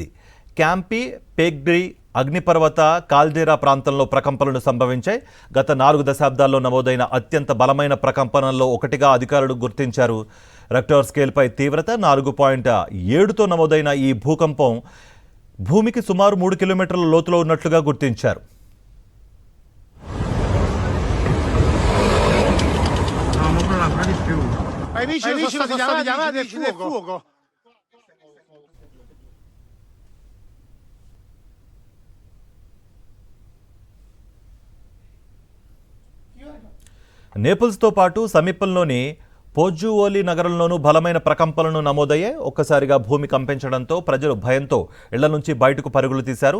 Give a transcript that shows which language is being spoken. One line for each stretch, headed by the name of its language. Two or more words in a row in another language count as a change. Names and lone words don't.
Telugu: క్యాంపీ, పెగ్రి, అగ్నిపర్వత, కాల్డేరా ప్రాంతంలో ప్రకంపనలు సంభవించాయి. గత 4 దశాబ్దాల్లో నమోదైన అత్యంత బలమైన ప్రకంపనల్లో ఒకటిగా అధికారులు గుర్తించారు. రెక్టర్ స్కేల్పై తీవ్రత 4.7తో నమోదైన ఈ భూకంపం భూమికి సుమారు 3 కిలోమీటర్ల లోతులో ఉన్నట్లుగా గుర్తించారు.
Italian: Ai vigili sono stati chiamati al fuoco.
Telugu: నేపుల్స్తో పాటు సమీపంలోని పోజ్జువోలి నగరంలోనూ బలమైన ప్రకంపనలు నమోదయ్యాయి. ఒక్కసారిగా భూమి కంపించడంతో ప్రజలు భయంతో ఇళ్ల నుంచి బయటకు పరుగులు తీశారు.